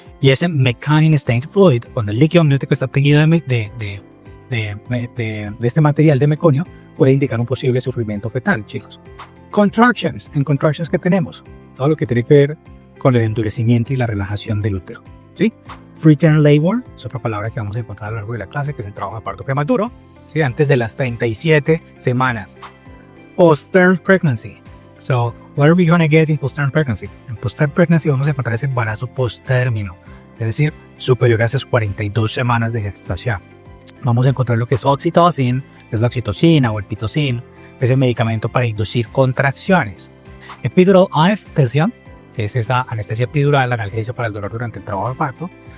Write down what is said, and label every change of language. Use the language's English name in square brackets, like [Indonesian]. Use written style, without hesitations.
[Spanish] Y ese meconium stained fluid, cuando el líquido amniótico está teñido de este material de meconio, puede indicar un posible sufrimiento fetal, chicos. Contractions. En contractions, ¿qué tenemos? Todo lo que tiene que ver con el endurecimiento y la relajación del útero, ¿sí? Preterm labor es otra palabra que vamos a encontrar a lo largo de la clase, que es el trabajo de parto prematuro, ¿sí? Antes de las 37 semanas. Postterm pregnancy. [English] So, what are we going to get in postterm pregnancy? [Spanish] En postterm pregnancy vamos a encontrar ese embarazo posttérmino, es decir, superior a esas 42 semanas de gestación. Vamos a encontrar lo que es oxitocin, que es la oxitocina o el pitocin, que es el medicamento para inducir contracciones. Epidural anesthesia, que es esa anestesia epidural, analgesia para el dolor durante el trabajo de parto.